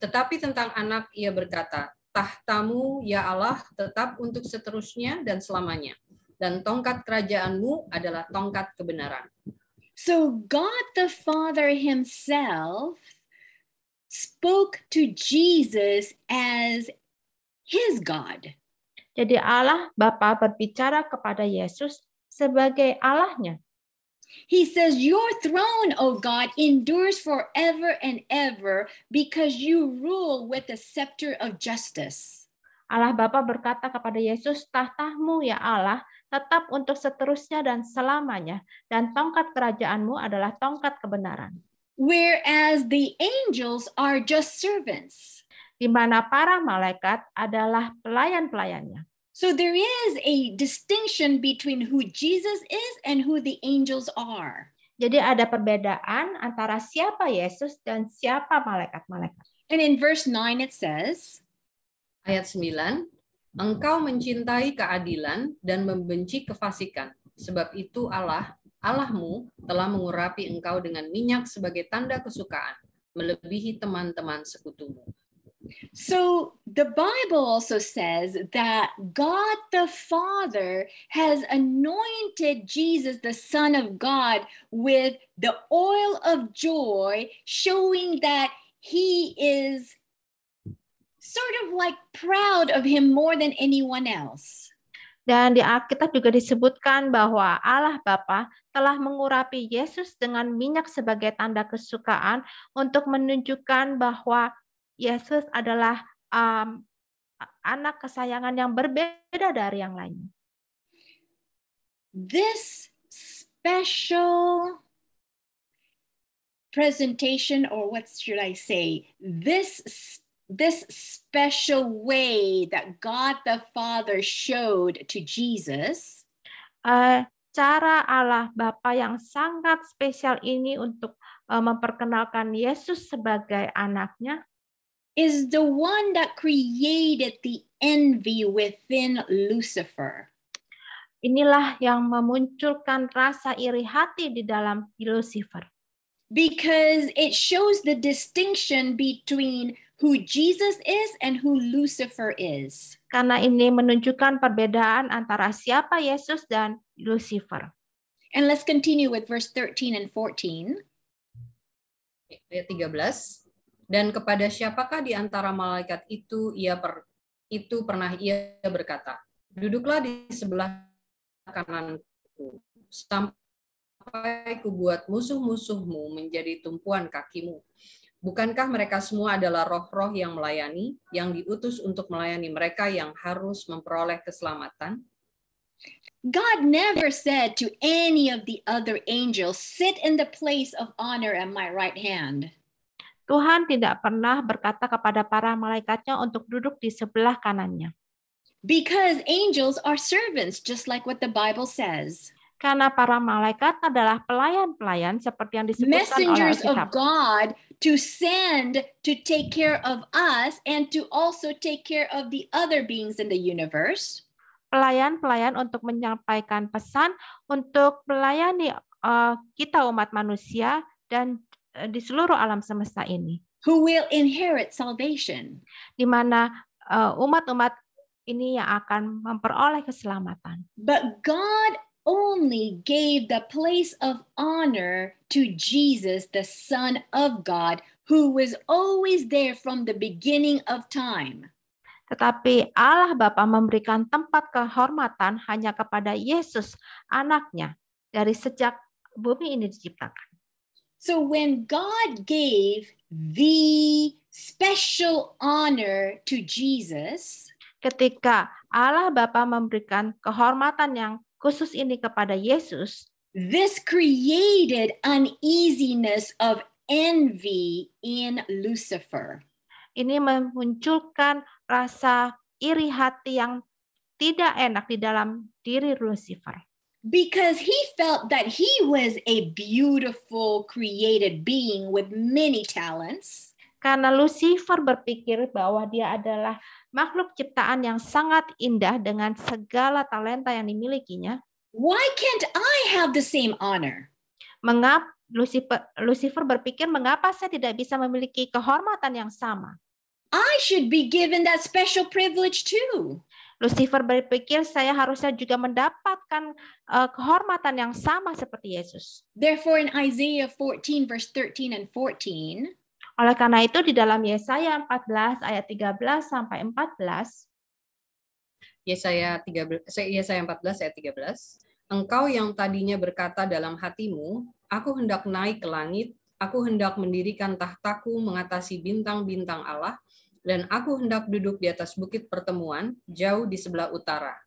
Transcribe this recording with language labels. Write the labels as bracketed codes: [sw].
[id] Tetapi tentang anak ia berkata, tahtamu ya Allah tetap untuk seterusnya dan selamanya. Dan tongkat kerajaanmu adalah tongkat kebenaran. [en] So God the Father himself spoke to Jesus as his God. [id] Jadi Allah Bapa berbicara kepada Yesus sebagai Allahnya. [en] He says, your throne, O God, endures forever and ever because you rule with the scepter of justice. [id] Allah Bapa berkata kepada Yesus, tahtamu ya Allah tetap untuk seterusnya dan selamanya, dan tongkat kerajaanmu adalah tongkat kebenaran. [en] Whereas the angels are just servants. [id] Di mana para malaikat adalah pelayan-pelayannya. [en] So there is a distinction between who Jesus is and who the angels are. [id] Jadi ada perbedaan antara siapa Yesus dan siapa malaikat-malaikat. [en] And in verse 9 it says, [id] ayat 9, engkau mencintai keadilan dan membenci kefasikan. Sebab itu Allahmu telah mengurapi engkau dengan minyak sebagai tanda kesukaan, melebihi teman-teman sekutumu. [en] So the Bible also says that God the Father has anointed Jesus, the Son of God, with the oil of joy, showing that he is sort of like proud of him more than anyone else. [id] Dan di Alkitab juga disebutkan bahwa Allah Bapa telah mengurapi Yesus dengan minyak sebagai tanda kesukaan untuk menunjukkan bahwa Yesus adalah anak kesayangan yang berbeda dari yang lain. [en] This special presentation, or what should I say, this special way that God the Father showed to Jesus, [id] cara Allah Bapa yang sangat spesial ini untuk memperkenalkan Yesus sebagai anaknya, [en] is the one that created the envy within Lucifer. [id] Inilah yang memunculkan rasa iri hati di dalam Lucifer. [en] Because it shows the distinction between who Jesus is and who Lucifer is. [id] Karena ini menunjukkan perbedaan antara siapa Yesus dan Lucifer. [en] And let's continue with verse 13 and 14. [id] Ayat 13. Dan kepada siapakah di antara malaikat itu pernah ia berkata, duduklah di sebelah kananku, sampai kubuat musuh-musuhmu menjadi tumpuan kakimu. Bukankah mereka semua adalah roh-roh yang melayani, yang diutus untuk melayani mereka yang harus memperoleh keselamatan? [en] God never said to any of the other angels, sit in the place of honor at my right hand. [id] Tuhan tidak pernah berkata kepada para malaikatnya untuk duduk di sebelah kanannya. [en] Because angels are servants, just like what the Bible says. [id] Karena para malaikat adalah pelayan-pelayan seperti yang disebutkan oleh [en] Messengers [id] Alkitab. [en] of God to send to take care of us and to also take care of the other beings in the universe. [id] Pelayan-pelayan untuk menyampaikan pesan untuk melayani kita umat manusia dan di seluruh alam semesta ini. [en] Who will inherit salvation. [id] Di mana umat-umat ini yang akan memperoleh keselamatan. [en] But God only gave the place of honor to Jesus, the Son of God, who was always there from the beginning of time. [id] Tetapi Allah Bapa memberikan tempat kehormatan hanya kepada Yesus, anaknya, dari sejak bumi ini diciptakan. [en] So when God gave the special honor to Jesus, [id] ketika Allah Bapa memberikan kehormatan yang khusus ini kepada Yesus, [en] this created uneasiness of envy in Lucifer. [id] Ini memunculkan rasa iri hati yang tidak enak di dalam diri Lucifer. [en] Because he felt that he was a beautiful created being with many talents. [id] Karena Lucifer berpikir bahwa dia adalah makhluk ciptaan yang sangat indah dengan segala talenta yang dimilikinya. [en] Why can't I have the same honor? [id] Mengapa Lucifer berpikir, mengapa saya tidak bisa memiliki kehormatan yang sama? [en] I should be given that special privilege too. [id] Lucifer berpikir saya harusnya juga mendapatkan kehormatan yang sama seperti Yesus. [en] Therefore in Isaiah 14 verse 13 and 14, [id] oleh karena itu di dalam Yesaya 14 ayat 13 sampai 14, Yesaya 14 ayat 13, engkau yang tadinya berkata dalam hatimu, aku hendak naik ke langit, aku hendak mendirikan tahtaku mengatasi bintang-bintang Allah, dan aku hendak duduk di atas bukit pertemuan, jauh di sebelah utara.